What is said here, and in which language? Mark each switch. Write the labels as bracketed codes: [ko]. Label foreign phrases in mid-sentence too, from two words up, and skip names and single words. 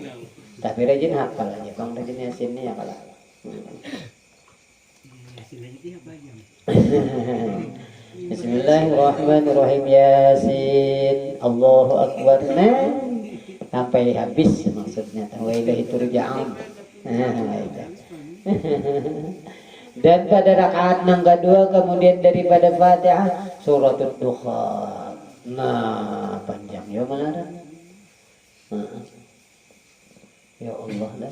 [id] Tapi rajin hafal aja Bang rajin Yasin ya kalau. [ar] Bismillahirrahmanirrahim. Yasin. Allahu akbar. [id] Nah, sampai habis maksudnya. [ar] Wa ilaihi turja'un. [id] Dan pada rakaat yang kedua kemudian daripada Fatihah suratul Dukhan. Nah, panjang ya malah. [ar] Ya Allah [id] lah.